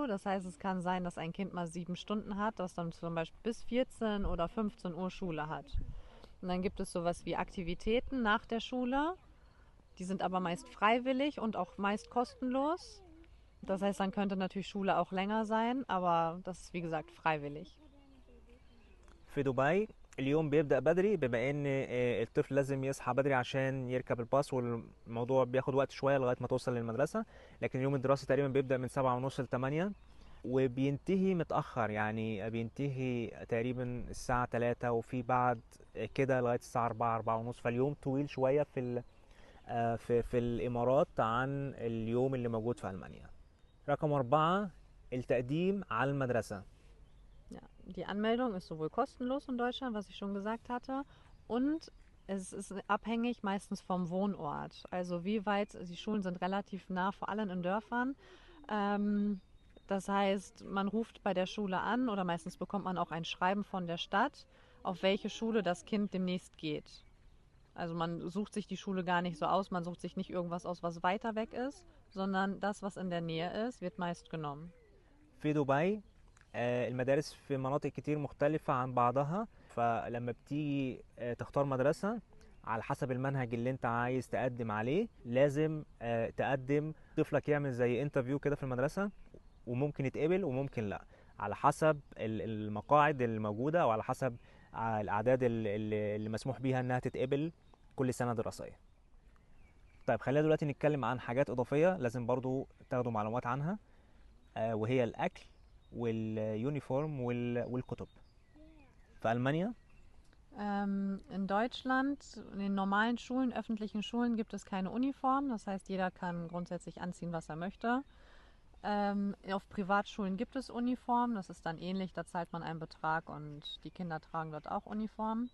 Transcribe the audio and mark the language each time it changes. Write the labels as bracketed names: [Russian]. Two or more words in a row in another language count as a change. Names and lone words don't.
[German] Das heißt, es kann sein, dass ein Kind mal 7 Stunden hat, das dann zum Beispiel bis 14 oder 15 Uhr Schule hat. Und dann gibt es sowas wie Aktivitäten nach der Schule. Die sind aber meist freiwillig und auch meist kostenlos. Das heißt, dann könnte natürlich Schule auch länger sein, aber das ist wie gesagt freiwillig. [Arabic] في دبي اليوم بيبدأ بدري بما ان الطفل لازم يصحى بدري عشان يركب الباص، والموضوع بياخد وقت شوية لغاية ما توصل للمدرسة. لكن اليوم الدراسي تقريبا بيبدأ من 7:30 ل8، وبينتهي متأخر، يعني بينتهي تقريبا الساعة 3، وفي بعد كده لغاية الساعة 4، 4:30. فاليوم طويل شوية في الإمارات عن اليوم اللي موجود في ألمانيا. رقم 4، التقديم على المدرسة. [German] Ja, die Anmeldung ist sowohl kostenlos in Deutschland, was ich schon gesagt hatte, und es ist abhängig meistens vom Wohnort. Also wie weit, die Schulen sind relativ nah, vor allem in Dörfern. Das heißt, man ruft bei der Schule an oder meistens bekommt man auch ein Schreiben von der Stadt, auf welche Schule das Kind demnächst geht. Also man sucht sich die Schule gar nicht so aus, man sucht sich nicht irgendwas aus, was weiter weg ist, sondern das, was in der Nähe ist, wird meist genommen. [Arabic] في دبي المدارس في مناطق كتير مختلفة عن بعضها، فلما بتيجي تختار مدرسة على حسب المنهج اللي انت عايز تقدم عليه، لازم تقدم طفلك يعمل زي انترفيو كده في المدرسة، وممكن يتقبل وممكن لا، على حسب المقاعد الموجودة، او على حسب الاعداد اللي مسموح بيها انها تتقبل كل سنة دراسية. طيب خلينا دلوقتي نتكلم عن حاجات اضافية لازم برضو تاخدوا معلومات عنها، وهي الاكل واليونيفورم والكتب. في ألمانيا [German] In Deutschland, in den normalen Schulen, öffentlichen Schulen gibt es keine Uniform. Das heißt, jeder kann grundsätzlich anziehen, was er möchte. Auf Privatschulen gibt es Uniformen. Das ist dann ähnlich. Da zahlt man einen Betrag und die Kinder tragen dort auch Uniformen.